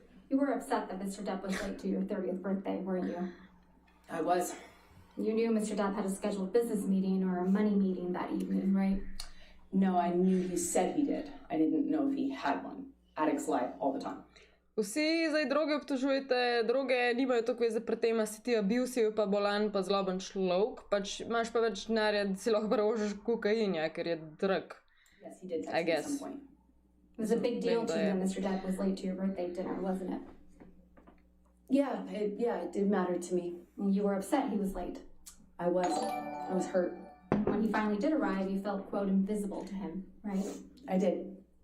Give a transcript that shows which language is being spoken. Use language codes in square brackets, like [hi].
[en] You were upset that Mr. Depp was late to your 30th birthday, weren't you? I was. You knew Mr. Depp had a scheduled business meeting or a money meeting that evening, right? No, I knew he said he did. I didn't know if he had one. Addicts lie all the time. [sl] Vsi zdaj droge obtožujete, droge nimajo toliko veze pri tem, a si ti abusiv, pa bolan, pa zloben človek, pač imaš pa več denarja, da si lahko prevožiš kokain, ja, ker je drag. [en] Yes, he did text me at guess. some point. It was a big deal to you that Mr. Depp was late to your birthday dinner, wasn't it? Yeah, it did matter to me. You were upset he was late. I was hurt. When he finally did arrive, you felt, quote, invisible to him, right? I did.